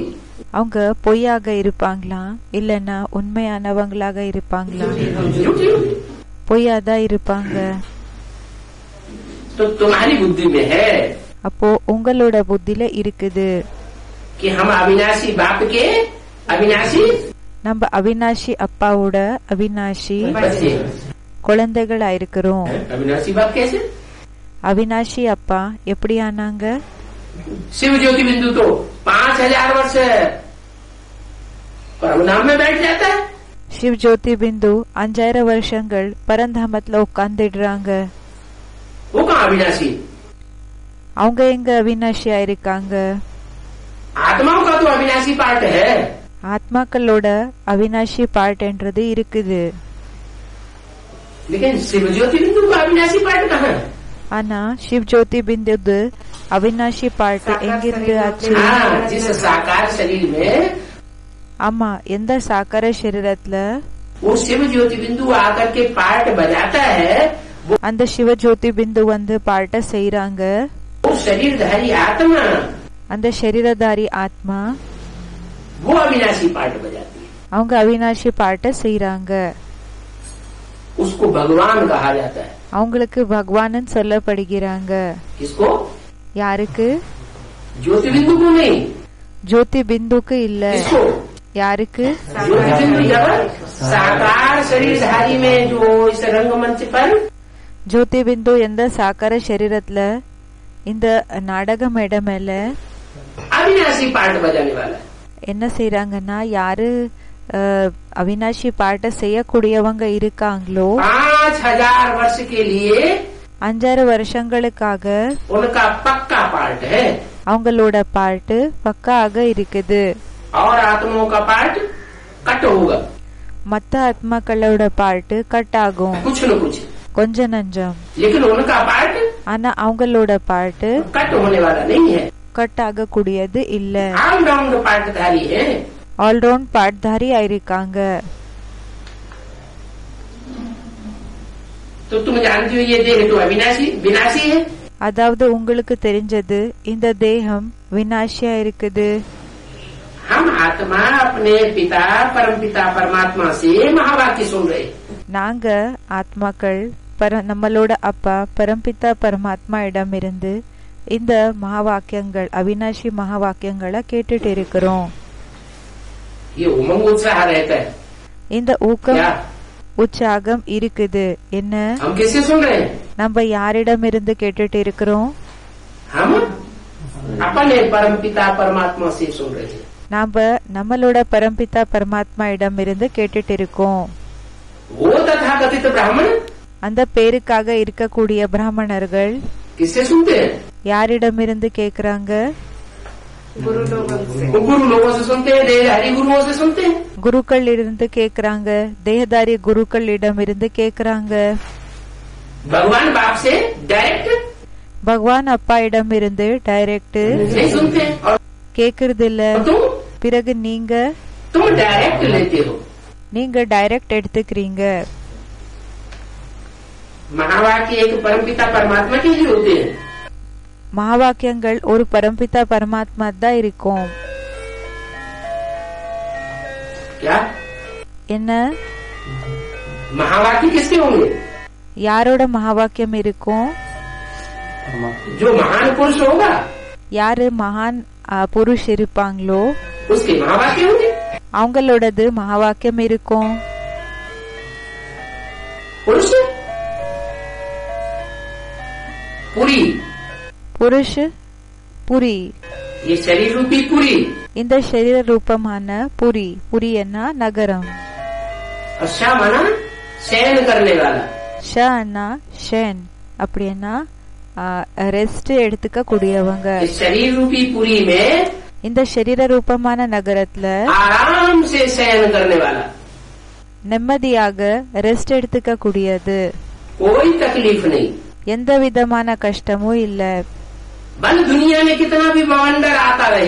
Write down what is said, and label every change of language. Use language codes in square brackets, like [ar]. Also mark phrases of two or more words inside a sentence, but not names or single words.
[ta] அவங்க பொய்யாக இருப்பாங்களா இல்லன்னா உண்மையானவங்களாக இருப்பாங்களா? [hi] झूठी होगी। [ta] பொய்யாதான் இருப்பாங்க. [hi] तो तुम्हारी बुद्धि में है [ta] அப்போ உங்களோட புத்தியில இருக்குது [hi] कि हम अविनाशी बाप के अविनाशी [ta] நம்ம அவினாஷி அப்பாவோட அவினாஷி [hi] बच्चे। [ta] குழந்தைகளா இருக்கிறோம். [hi] अविनाशी बाप कैसे? [ta] அவினாஷி அப்பா எப்படி ஆனாங்க? [hi] शिव ज्योति बिंदु तो 5000 वर्ष परमधाम में बैठ जाता है। [ta] சிவ் ஜோதி பிந்து 5000 வருஷங்கள் பரந்தாமத்துல உட்கார்ந்துடுறாங்க. [hi] वो कहाँ अविनाशी? [ta] அவங்க எங்க அவினாஷியா இருக்காங்க? [hi] आत्माओं का तो अविनाशी पार्ट है, [ta] ஆத்மாக்களோட அவினாஷி பார்ட்ன்றது இருக்குது. [hi] लेकिन शिव ज्योति बिंदु का अविनाशी पार्ट कहाँ है? [ta] ஆனா சிவ் ஜோதி பிந்து அவினாஷி பார்ட் எங்கிருந்து ஆச்சு? [hi] हाँ, जिस साकार शरीर में [ta] ஆமா, எந்த சாக்கார சரீரத்துல [hi] वो शिव ज्योति बिंदु आकर के पार्ट बजाता है, [ta] அந்த சிவ ஜோதி பிந்து வந்து பார்ட்ட செய்யறாங்க. [hi] वो शरीरधारी आत्मा [ta] அந்த சரீரதாரி ஆத்மா [hi] वो अविनाशी पार्ट बजाती है, [ta] அவங்க அவினாஷி பார்ட்ட செய்யறாங்க. [hi] उसको भगवान कहा जाता है। [ta] அவங்களுக்கு பகவான் சொல்லப்படுகிறாங்க. [hi] किसको? [ta] யாருக்கு? [hi] ज्योति बिंदु को नहीं। [ta] ஜோதி பிந்துக்கு இல்ல. [hi] किसको? [ta] யாருக்கு? [hi] ज्योति बिंदु जब साकार शरीरधारी में जो इस रंगमंच पर [ta] ஜோதி பிந்து எந்த சாக்கார சரீரத்துல இந்த நாடக மேடை மேல [hi] अविनाशी पार्ट बजाने वाला है। [ta] என்ன செய்யறாங்கன்னா, யாரு அவினாஷி பாட்ட செய்யக்கூடியவங்க இருக்காங்களோ [hi] 5000 वर्ष के लिए [ta] 5000 வருஷங்களுக்காக [hi] उनका पक्का पार्ट है, [ta] அவங்களோட பாட்டு பக்காக இருக்குது. [hi] और आत्माओं का पार्ट कट होगा, [ta] மத்த ஆத்மாக்களோட பாட்டு கட் ஆகும் [hi] कुछ न कुछ, [ta] கொஞ்ச நஞ்சம். [hi] लेकिन उनका पार्ट [ta] ஆனா அவங்களோட பாட்டு [hi] कट होने वाला नहीं है। [ta] கட் ஆக கூடியது இல்ல. [hi] ऑलराउंड पार्टधारी है। [ta] ஆல்ரவுண்ட் பாட்தாரி ஆயிருக்காங்க. [hi] तो तुम जानते हो ये देह तो अविनाशी विनाशी है। [ta] அதாவது உங்களுக்கு தெரிஞ்சது இந்த தேகம் வினாஷியா இருக்குது. [hi] हम आत्मा अपने पिता परमपिता परमात्मा से महावाक्य सुन रहे। [ta] நாங்க ஆத்மாக்கள் நம்மளோட அப்பா பரம்பிதா பரமாத்மா இடமிருந்து இந்த மகாவாக்கியங்கள் அவினாஷி மகாவாக்கியங்களை கேட்டுட்டு இருக்கிறோம். [hi] ये उमंग उत्साह रहता है। [ta] இந்த ஊக்கம் [hi] क्या? [ta] உற்சாகம் இருக்குது. என்ன? [hi] हम किससे सुन रहे हैं? [ta] நம்ம யாரிடமிருந்து கேட்டுட்டு இருக்கிறோம்? [hi] हम अपने परमपिता परमात्मा से सुन रहे हैं। [ta] நாம நம்மளோட பரம்பிதா பரமாத்மா இடமிருந்து கேட்டுட்டு இருக்கோம். [hi] वो तथाकथित ब्राह्मण [ta] அந்த பேருக்காக இருக்கக்கூடிய பிராமணர்கள் [hi] किससे सुनते हैं? [ta] யாரிடமிருந்து கேக்குறாங்க? [hi] गुरु लोगों से। वो गुरु लोगों से सुनते हैं, देहधारी गुरुओं से सुनते हैं। [ta] குருக்கள் இருந்து கேக்குறாங்க, தேகதாரி குருக்கள் இடமிருந்து கேக்குறாங்க. [hi] भगवान बाप से डायरेक्ट [ta] பகவான் அப்பா இடமிருந்து டைரக்ட் [hi] नहीं सुनते हैं। और [ta] கேக்குறது இல்ல. பிறகு [hi] तुम डायरेक्ट लेते हो। [ta] நீங்க டைரக்ட் எடுத்துக்கிறீங்க. [hi] महावाक्य एक परमपिता परमात्मा के लिए होते हैं। [ta] மகாவாக்கியங்கள் ஒரு பரம்பிதா பரமாத்மா தான் இருக்கும். [hi] क्या [ta] என்ன [hi] महावाक्य किसके होंगे? [ta] யாரோட மகாவாக்கியம் இருக்கும்? [hi] जो महान पुरुष होगा [ta] யாரு மகான் புருஷ் இருப்பாங்களோ [hi] उसके महावाक्य होंगे। [ta] அவங்களோடது மகாவாக்கியம் இருக்கும். [hi] पुरुष पुरी, [ta] புருஷ் புரி, [hi] ये शरीर रूपी पुरी, [ta] இந்த சரீர ரூபமான புரி. புரியன்னா நகரம். [hi] और शाह माना शयन करने वाला। [ta] ஷன்னா ஷென், அப்படின்னா ரெஸ்ட் எடுத்துக்க கூடியவங்க. [hi] इस शरीर रूपी पुरी में [ta] இந்த சரீர ரூபமான நகரத்துல [hi] आराम से शयन करने वाला, [ta] நிம்மதியாக ரெஸ்ட் எடுத்துக்க கூடியது. [hi] कोई तकलीफ नहीं। [ta] எந்த விதமான கஷ்டமும் இல்ல. [hi] भले दुनिया में कितना भी बवंडर आता रहे,